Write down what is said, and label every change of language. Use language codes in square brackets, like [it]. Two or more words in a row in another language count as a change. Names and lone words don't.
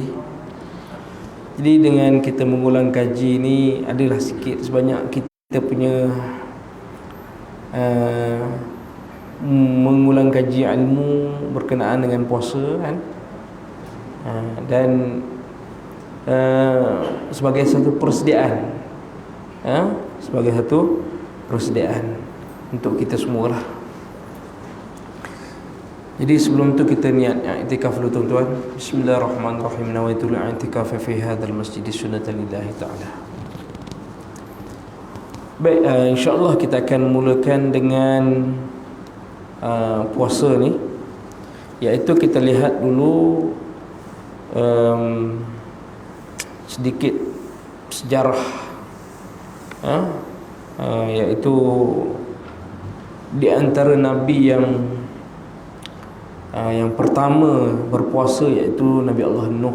[ms] Jadi dengan kita mengulang kaji ini adalah sikit sebanyak kita punya mengulang kaji ilmu berkenaan dengan puasa kan, dan sebagai satu persediaan, sebagai satu persediaan untuk kita semua lah. Jadi sebelum tu kita niat i'tikaf dulu tuan-tuan. [ar] بسم الله الرحمن الرحيم نويت الاعتكاف في هذا المسجد سنة لله تعالى. [ms] Baik, [ar] إن شاء الله [ms] kita akan mulakan dengan puasa ni, iaitu kita lihat dulu sedikit sejarah, iaitu di antara nabi yang pertama berpuasa iaitu Nabi Allah Nuh.